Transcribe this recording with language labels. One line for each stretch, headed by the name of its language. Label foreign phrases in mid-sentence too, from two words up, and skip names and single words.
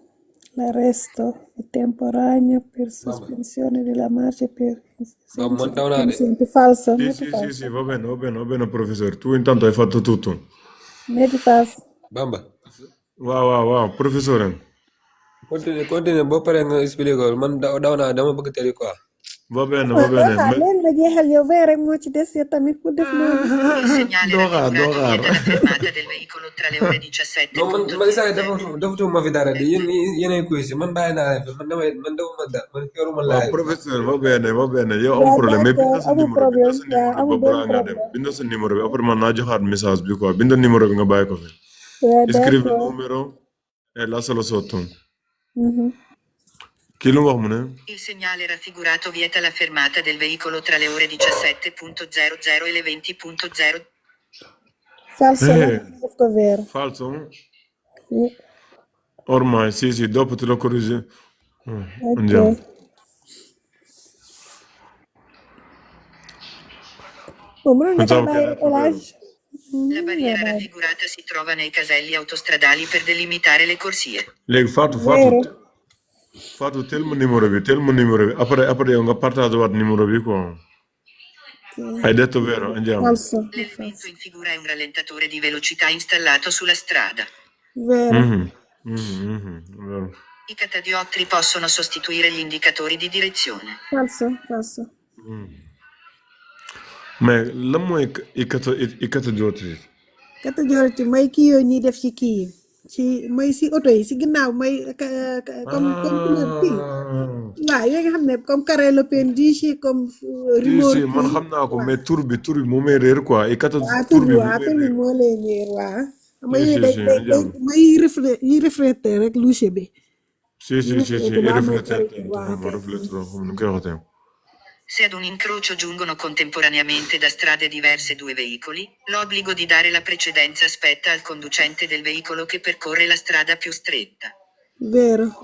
Italian: L'arresto è temporaneo per sospensione della marcia per esigenze falso. Sì, Metti sì, sì, falso. sì, va bene, professore. Tu intanto hai fatto tutto. Metti falso. Bamba. Wow, professore.
Wolof: Continue boo paree nga expliqué ko man daw naa dama bëgg tëri quoi.
Italian: Va bene,
Wolof: Waaw doo xaar ma- leen nga jeexal yow vingt rek moo ci des yow tamit pour def noonu.
Italian: Il segnale Doga, raffigurato doga. vieta la fermata del veicolo tra le ore 17.
Wolof: non man saa yi dafa ma fi dara de yéenay kuy si man bàyyi naa leen fi man defuma da man yoruma waaw laay. professeur
Italian: va bene
Wolof: yow amul Waaw
French: problème mais d'accord
Wolof: binda sa amul numéro problème ba waaw amul benn balaa ngaa dem problème. binda sa numéro bi après man naa joxaat message bi quoi binda numéro bi nga bàyyi ko fi Waaw
Italian: scrivi il
French: d'accord.
Italian: numero e lascialo sotto Mhm.
Wolof: kii lu mu wax mu ne
Italian: Il segnale raffigurato vieta la fermata del veicolo tra le ore 17.00 e le 20.00. Falso la Eh.
Wolof: def ko vero.
Italian: falso Sì. ormai sì dopo te lo corrigi Ok. andiamo
Wolof: Bon mënoon nga
Italian: Pensavo
Wolof: kaa
Italian: che
Wolof: bàyyi
Italian: era
Wolof: rek El Hadj.
Italian: La barriera raffigurata si trova nei caselli autostradali per delimitare le corsie.
Wolof: léegi
Italian: Vero.
Wolof: Fatou tel ma numéro bi après yow nga partage waat numéro bi quoi
Italian: hai detto vero andiamo Falso. L'elemento in figura è un rallentatore di velocità installato sulla strada. Vero. vero. I catadioptri possono sostituire gli indicatori di direzione. Falso.
Wolof: mais lan mooy catadioptrie Catégorie mooy kii yooyu ñuy def ci kii yi ci mooy si oto yi si ginnaaw mooy comme couleur kii waaw yooyu nga xam ne
French: comme carré le pendici comme
Wolof: si remorque man xam naa ko mais tur bi moo may réer quoi waaw tur tur bi bi waaw tur bi moo lay leer waaw mooy
Italian: Si,
Wolof: yooyu
Italian: si,
Wolof: day
Italian: andiamo.
Wolof: mooy yi refléter rek louche bi
Italian: sì i riflettenti Wow. riflettono come non che ho Se ad un incrocio giungono contemporaneamente da strade diverse due veicoli, l'obbligo di dare la precedenza spetta al conducente del veicolo che percorre la strada più stretta. Vero.